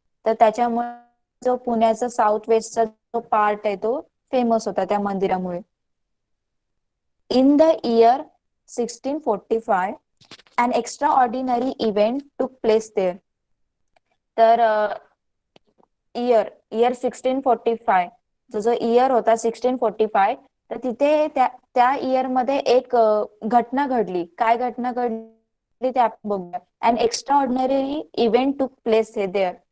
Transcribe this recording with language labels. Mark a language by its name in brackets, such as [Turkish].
[Marathi] तर त्याच्यामुळे जो पुण्याचा साऊथ वेस्टचा जो पार्ट आहे तो फेमस होता त्या मंदिरामुळे. [English] In the year 1645 an extraordinary event took place there. [Marathi] तर इयर 1645, जो जो इयर होता 1645, तर तिथे त्या इयर मध्ये एक घटना घडली. काय घटना घडली ते आपण बघूया. [English] An extraordinary event took place हे there.